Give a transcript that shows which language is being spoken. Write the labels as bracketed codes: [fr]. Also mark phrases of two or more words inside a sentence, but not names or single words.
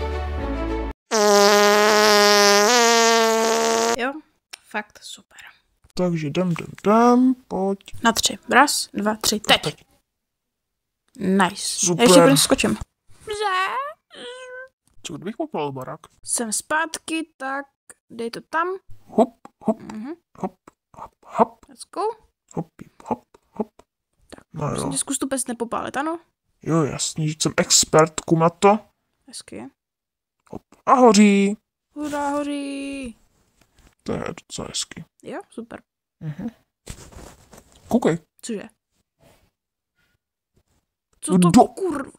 [cs] Jo, fakt super. Takže jdem, pojď. Na 3. Raz, 2, 3, teď. Nice. Super. Ještě první skočím. Co kdybych popal barák? Jsem zpátky, tak dej to tam. Hop, hop, hop, hop, hop. [en] Let's go. [cs] Hop, hop, hop. Tak, no prosím tě, zkus tu pes nepopálit, ano? Jo, jasně, že jsem expert, na to. Hezky. Hop. A hoří. Hurá, hoří. To je docela hezky. Jo, super. Koukej. Cože? Co to kurva?